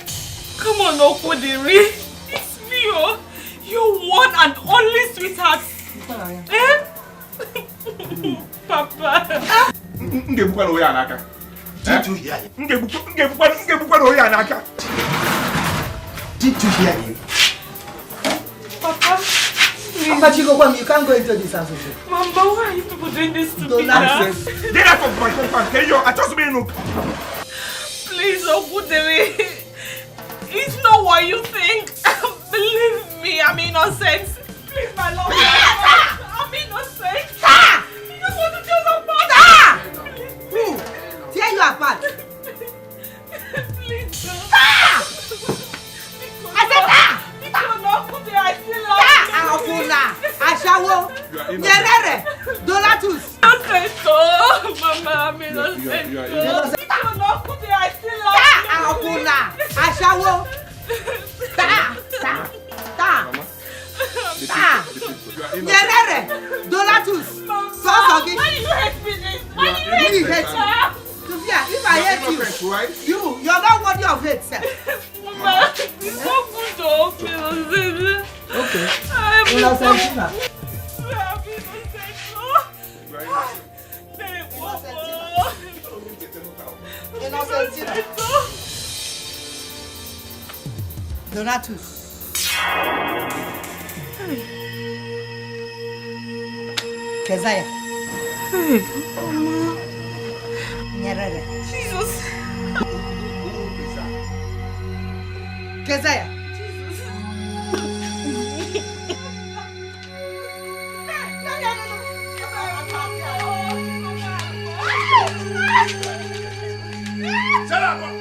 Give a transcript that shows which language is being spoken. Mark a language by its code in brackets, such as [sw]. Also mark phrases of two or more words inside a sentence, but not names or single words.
[en] Come on, Okodiri. It's me, oh. Your one and only sweetheart. Eh? Papa. Did you hear him? Did you hear him? Papa. Papa Chico, you can't go into this house. Mama, why are you people doing this to me now? Get out of my compound, can you? I just mean look. Please, Okodiri. It's not what you think. Believe me, I'm innocent. Please, my love. I'm innocent. You just want to tear us apart. Who? Tear you apart? Please, no. I said Akuna, Ashawo, Nyerere, Donatus. Mama, I'm innocent. Akuna, Ashawo. Nyerere, Donatus. Why do you hate me this? Why do you hate me? Sophia, if I hate you, you're not worthy of hate, sir. Mama, it's so good to innocent. Okay. I'm innocent. Donatus. Kezaya. Hey, Mama. Nyerere. Jesus. Kezaya. Shut up!